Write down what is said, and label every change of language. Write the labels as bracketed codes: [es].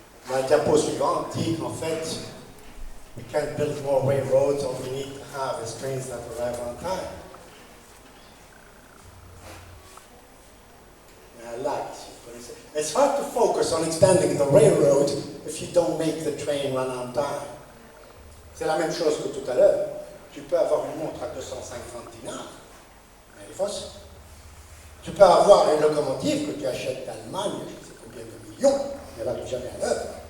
[fr] La diapo suivante dit qu'en fait, [en] we can't build more railroads, all we need to have is trains that arrive on time. I like, [fr] si vous connaissez. [en] It's hard to focus on expanding the railroad if you don't make the train run on time. [fr] C'est la même chose que tout à l'heure. Tu peux avoir une montre à 250 dinars, mais elle est fausse. Tu peux avoir une locomotive que tu achètes d'Allemagne, je ne sais combien de millions, mais elle n'arrive jamais à l'heure.